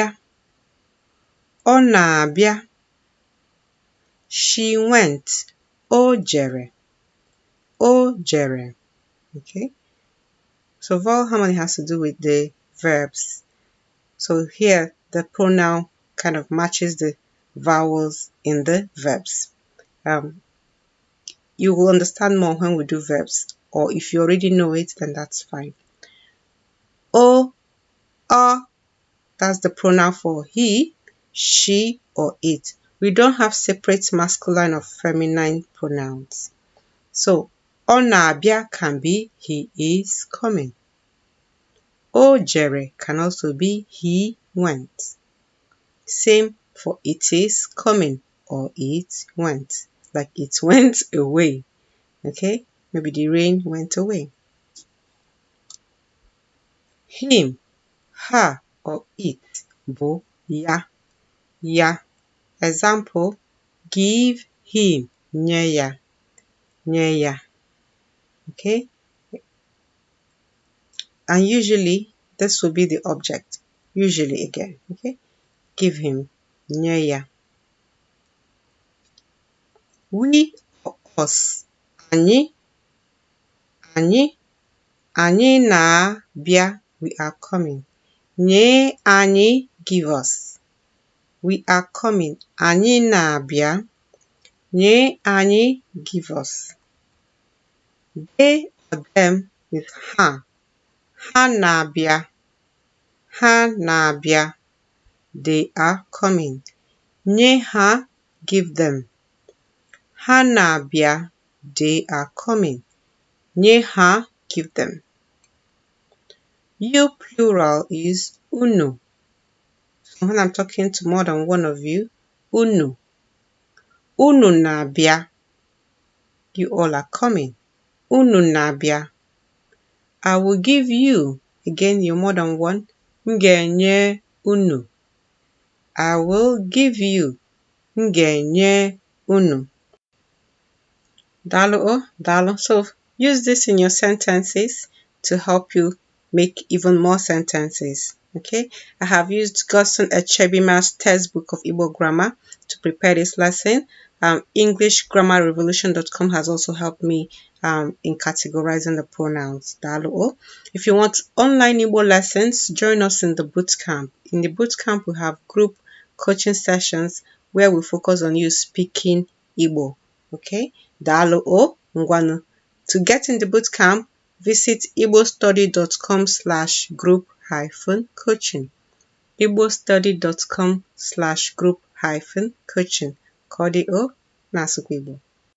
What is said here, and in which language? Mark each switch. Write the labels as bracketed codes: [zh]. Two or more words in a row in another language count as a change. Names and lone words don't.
[ig] Ọ na-abịa. [en] She went. [ig] O jere. O jere. [en] Okay? So vowel harmony has to do with the verbs. So here the pronoun kind of matches the vowels in the verbs. You will understand more when we do verbs, or if you already know it, then that's fine. O, that's the pronoun for he, she, or it. We don't have separate masculine or feminine pronouns. So, [ig] ọ na-abịa [en] can be he is coming. [ig] O jere [en] can also be he went. Same for it is coming or it went. Like it went away. Okay? Maybe the rain went away. Him, her, or it [ig] bụ ya. Ya. [en] Example, give him, [ig] nye ya. Nye ya. [en] Okay? And usually, this will be the object. Usually again. Okay? Give him, nye ya. We or us. [ig] Anyị. Anyị. Anyị na-abịa. [en] We are coming. [ig] Nye anyị, [en] give us. We are coming. Anyị na-abịa. Nye anyị, give us. They or them is ha. [ig] Ha na-abịa. Ha na-abịa. [en] They are coming. [ig] Nye ha, [en] give them. [ig] Ha na-abịa. [en] They are coming. [ig] Nye ha, [en] give them. You plural is unu. So when I'm talking to more than one of you, [ig] unu. Unu na-abịa. [en] You all are coming. [ig] Unu na-abịa. [en] I will give you. Again, you're more than one. [ig] M ga-enye unu. [en] I will give you. [ig] M ga-enye unu. Daalụ o, daalụ. [en] So use this in your sentences to help you make even more sentences. Okay, I have used Godson Echebima's textbook of Igbo grammar to prepare this lesson. EnglishGrammarRevolution.com has also helped me in categorizing the pronouns. [ig] Daalụ o. [en] If you want online Igbo lessons, join us in the bootcamp. In the bootcamp, we have group coaching sessions where we focus on you speaking Igbo. [ig] Okay, daalụ o, ngwanụ. [en] To get in the bootcamp, visit igbostudy.com/group-coaching. igbostudy.com/group-coaching. [ig] Ka ọ dị o, n'asụsụ Igbo.